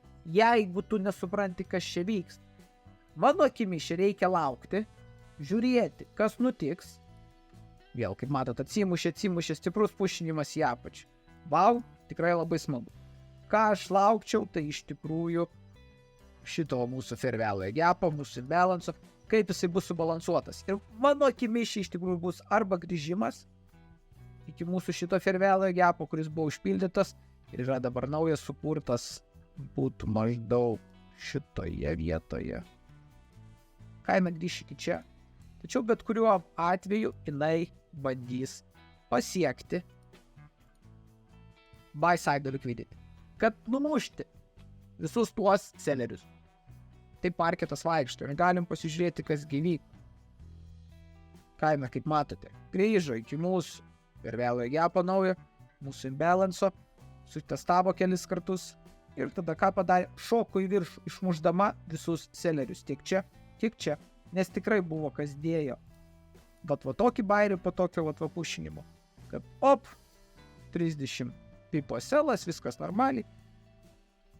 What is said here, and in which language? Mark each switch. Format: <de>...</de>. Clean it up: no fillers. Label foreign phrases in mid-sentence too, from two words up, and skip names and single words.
<lt>Jeigu tu nesupranti, kas čia vyks, mano akimis čia reikia laukti, žiūrėti, kas nutiks. Vėl, kaip matot, atsimušė stiprus pušinimas į apačią. Vau, tikrai labai smagu. Ką aš laukčiau, tai iš tikrųjų šito mūsų</lt> <en>fair value</en> <lt>gapą, mūsų imbalanso, kaip jisai bus subalansuotas. Ir mano akimis iš tikrųjų bus arba grįžimas iki mūsų šito</lt> <en>fair value</en> <lt>gapo, kuris buvo užpildytas ir yra dabar naujas sukurtas, būtų maždaug šitoje vietoje. Kaina grįš iki čia. Tačiau bet kuriuo atveju jinai bandys pasiekti</lt> <en>buy side liquidity,</en> <lt>kad numušti visus tuos sellerius. Taip marketas vaikšto ir galim pasižiūrėti, kas gyvyko. Kaina, kaip matote, grįžo iki mūsų</lt> <en>fair value</en> <lt>gapo naujo, mūsų imbalanso, sutestavo kelis kartus ir tada ką padarė, šoko į viršų, išmušdama visus sellerius tiek čia, tiek čia. Nes tikrai buvo kas dėjo. Va tokį bairį po tokio pušinimo. Kad 30 pipo selas, viskas normaliai.</lt>